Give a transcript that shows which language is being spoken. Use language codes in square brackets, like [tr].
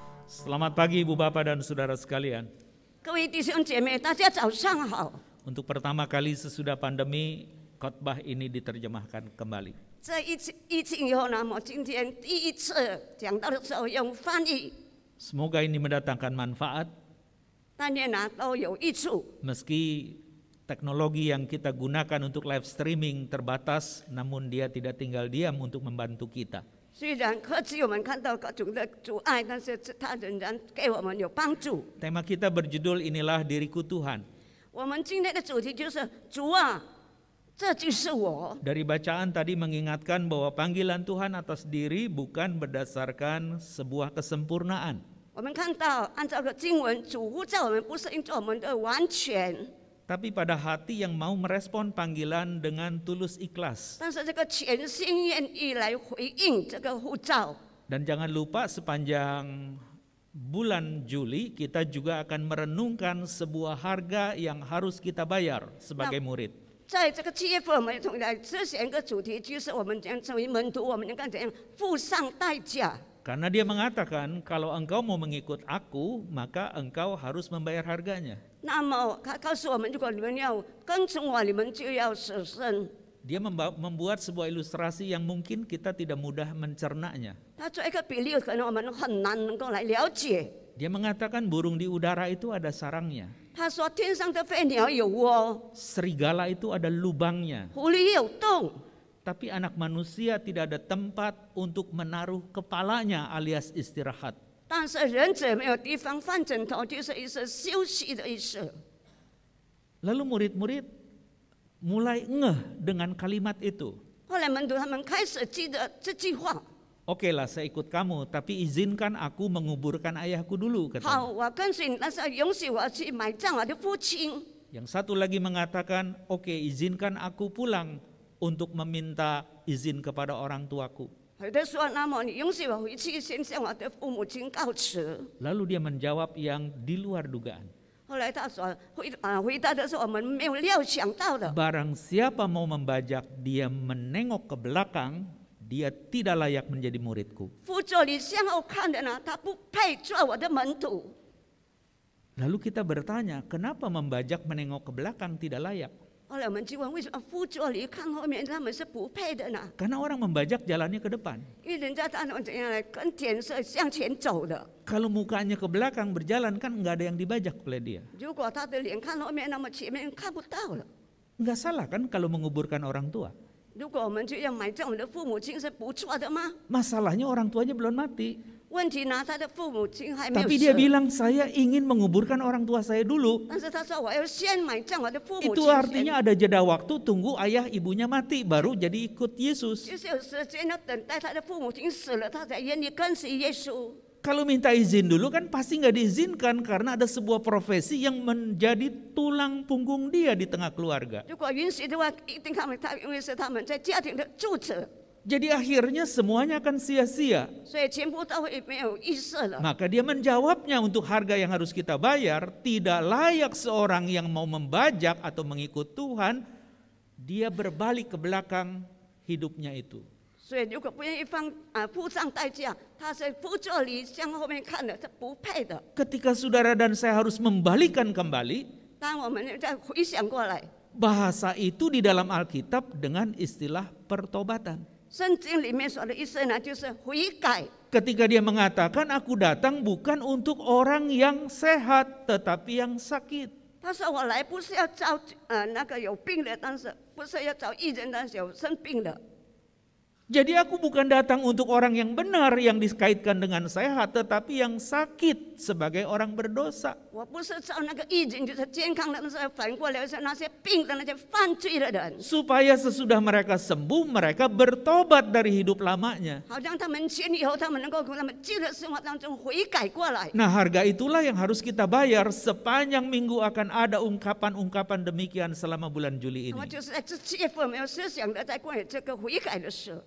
[id] Selamat pagi Ibu Bapak dan Saudara sekalian. [zh] 各位弟兄姐妹，大家早上好。 [id] Untuk pertama kali sesudah pandemi, khotbah ini diterjemahkan kembali. [zh] 这疫情以后呢，我今天第一次讲到的时候用翻译， [id] Semoga ini mendatangkan manfaat, [zh] 但愿呢都有益处。 [id] meski teknologi yang kita gunakan untuk live streaming terbatas, namun dia tidak tinggal diam untuk membantu kita. [zh] 虽然科技我们看到各种的阻碍，但是它仍然给我们有帮助。 [id] Tema kita berjudul Inilah Diriku Tuhan. [zh] 我们今天的主题就是主啊，这就是我。 [id] Dari bacaan tadi mengingatkan bahwa panggilan Tuhan atas diri bukan berdasarkan sebuah kesempurnaan. [zh] 我们看到，按照个经文，主呼召我们不是因着我们的完全， [id] Tapi pada hati yang mau merespon panggilan dengan tulus ikhlas. [zh] 但是这个全心愿意来回应这个呼召。 [id] Dan jangan lupa sepanjang bulan Juli kita juga akan merenungkan sebuah harga yang harus kita bayar sebagai murid. [zh] 在这个7月份，我们同来之前一个主题就是我们将成为门徒，我们应该怎样付上代价。 [id] Karena dia mengatakan kalau engkau mau mengikut aku, maka engkau harus membayar harganya. [zh] 那么他告诉我们，如果你们要跟从我，你们就要舍身。 [id] Dia membuat sebuah ilustrasi yang mungkin kita tidak mudah mencernanya. [zh] 他做一个比例，可能我们很难能够来了解。 [id] Dia mengatakan burung di udara itu ada sarangnya. [zh] 他说天上的飞鸟有窝， [id] Serigala itu ada lubangnya. [zh] 狐狸有洞， [id] Tapi anak manusia tidak ada tempat untuk menaruh kepalanya alias istirahat. [zh] 但是人子没有地方放枕头，就是意思休息的意思。 [id] Lalu murid-murid mulai ngeh dengan kalimat itu. [zh] 后来门徒他们开始记得这句话， [id] Oke lah, saya ikut kamu, tapi izinkan aku menguburkan ayahku dulu, [zh] 好， [id] katanya. [zh] 我跟随你，但是允许我去埋葬我的父亲。 [id] Yang satu lagi mengatakan, oke, izinkan aku pulang untuk meminta izin kepada orang tuaku. [zh] 有的说，那么你允许我回去，先向我的父母亲告辞。 [id] Lalu dia menjawab yang di luar dugaan. [zh] 后来他说回答的是我们没有料想到的。 [id] Barang siapa mau membajak, dia menengok ke belakang, dia tidak layak menjadi muridku. [zh] 辅佐你向后看的呢，他不配做我的门徒。 [id] Lalu kita bertanya, kenapa membajak menengok ke belakang tidak layak? [zh] 后来我们就问，为什么辅佐你看后面他们是不配的呢？ [id] Karena orang membajak jalannya ke depan. [zh] 因为人家他们怎样来跟天色向前走的。 [id] Kalau mukanya ke belakang berjalan kan nggak ada yang dibajak oleh dia. [zh] 如果他的脸看后面，那么前面看不到了。 [id] Nggak salah kan kalau menguburkan orang tua. [zh] 如果我们就要埋葬我们的父母亲，是不错的吗？ [id] Masalahnya orang tuanya belum mati. [zh] 问题呢，他的父母亲还没有 [id] Tapi dia [zh] 死。 [id] bilang saya ingin menguburkan orang tua saya dulu. [zh] 但是他说我要先埋葬我的父母 [id] Itu [zh] 亲 [id] artinya ada jeda waktu tunggu ayah ibunya mati baru jadi ikut Yesus. [zh] 就是有时间要等待他的父母亲死了，他才愿意跟随耶稣。 [id] Kalau minta izin dulu kan pasti nggak diizinkan karena ada sebuah profesi yang menjadi tulang punggung dia di tengah keluarga. [zh] 如果允许的话，一定他因为是他们在家庭的柱子， [id] Jadi akhirnya semuanya akan sia-sia. [zh] 所以全部都会没有意识了。 [id] Maka dia menjawabnya untuk harga yang harus kita bayar, tidak layak seorang yang mau membajak atau mengikut Tuhan, dia berbalik ke belakang hidupnya itu. [zh] 所以如果不愿意付上代价，他是辅佐你向后面看的，是不配的。 [id] Ketika saudara dan saya harus membalikan kembali, [zh] 当我们再回想过来， [id] bahasa itu di dalam Alkitab dengan istilah pertobatan. [zh] 圣经里面说的意思呢，就是悔改。 [id] Ketika dia mengatakan aku datang bukan untuk orang yang sehat tetapi yang sakit. [zh] 他说我来不是要找那个有病的，但是不是要找义人，但是有生病的。 [id] Jadi aku bukan datang untuk orang yang benar yang dikaitkan dengan sehat tetapi yang sakit sebagai orang berdosa. [zh] 我不是找那个义人，就是健康的，但是反过来是那些病的、那些犯罪的人。 [id] Supaya sesudah mereka sembuh mereka bertobat dari hidup lamanya. [zh] 好像他们痊愈以后，他们能够从他们旧的生活当中悔改过来。 [id] Nah, harga itulah yang harus kita bayar. Sepanjang minggu akan ada ungkapan-ungkapan demikian selama bulan Juli [zh] 我 [id] ini. [zh] 就是在这7月份没有思想的，在关于这个悔改的事。